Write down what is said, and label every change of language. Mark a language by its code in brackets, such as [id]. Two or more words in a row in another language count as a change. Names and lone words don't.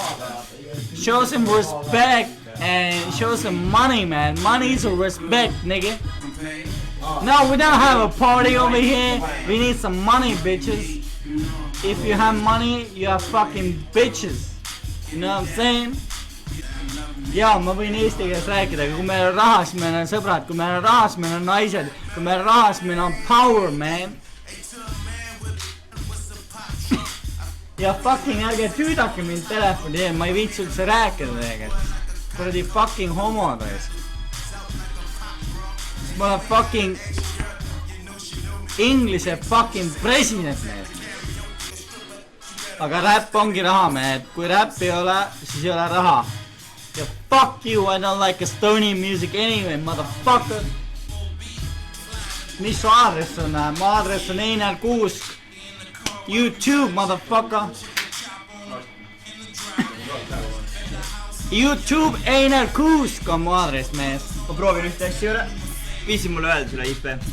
[en] Show some respect and show some money, man. Money is a respect, nigga. No, we don't have a party over here. We need some money, bitches. If you have money, you are fucking bitches. You know what I'm saying? [et] Jaa, ma võin eesti keeles rääkida, aga kui meil on raha, siis meil on sõbrad, kui meil on raha, siis meil on naised, kui meil on raha, siis meil on [en] power, man. [et] Ja fucking ärge tüüdake mind telefoni teel, ma ei viitsi üldse rääkida teiega. Kuradi fucking homod ees. Ma olen fucking Inglise fucking president, mees. Aga räpp ongi raha, mehed. Kui räpp ei ole, siis ei ole raha. [en] Ja fuck you, I don't like Estonian music anyway, motherfucker. [et] Mis su aadress on? Mu aadress on Einar Kuusk. YouTube, motherfucker. YouTube Einar Kuusk on mu aadress, mees. Ma proovin ühte asja üle. Viisi mulle öelda sulle IP.